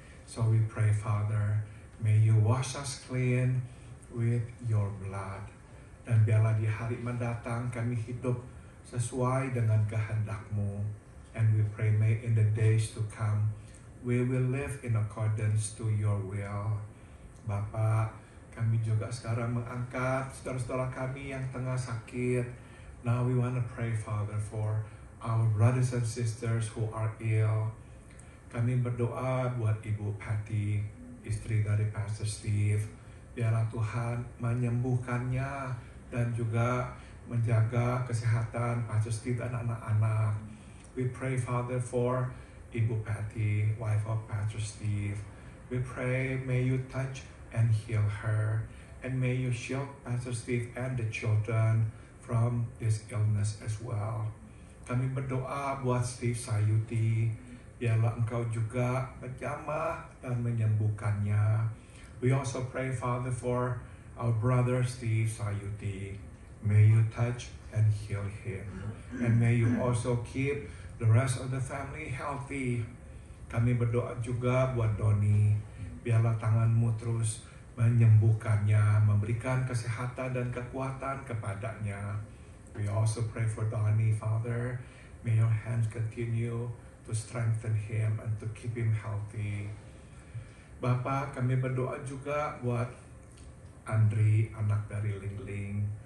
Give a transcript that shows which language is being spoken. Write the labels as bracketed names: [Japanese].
[English] So we pray, Father, may you wash us clean with your blood. [Indonesian] Dan biarlah di hari mendatang kami hidup sesuai dengan kehendak-Mu. [English] And we pray, may in the days to come, we will live in accordance to your will. [Indonesian] Bapa, kami juga sekarang mengangkat saudara-saudara kami yang tengah sakit. [English] Now we want to pray, Father, for our brothers and sisters who are ill. [Indonesian] Kami berdoa buat Ibu Patty, istri dari Pastor Steve. Biarlah Tuhan menyembuhkannya dan juga menjaga kesehatan Pastor Steve dan anak-anak. [English] We pray, Father, for Ibu Patty, wife of Pastor Steve. We pray, may you touch and heal her. And may you shield Pastor Steve and the children from this illness as well. [Indonesian] Kami berdoa buat Steve Sayuti, biarlah Engkau juga menjamah dan menyembuhkannya. [English] We also pray, Father, for our brother Steve Sayuti. May you touch and heal him. And may you also keep the rest of the family healthy. [Indonesian] Kami berdoa juga buat Doni, biarlah tangan-Mu terus menyembuhkannya, memberikan kesehatan dan kekuatan kepadanya. [English] We also pray for Donnie, Father. May your hands continue to strengthen him and to keep him healthy. [Indonesian] Bapa, kami berdoa juga buat Andri, anak dari Ling Ling.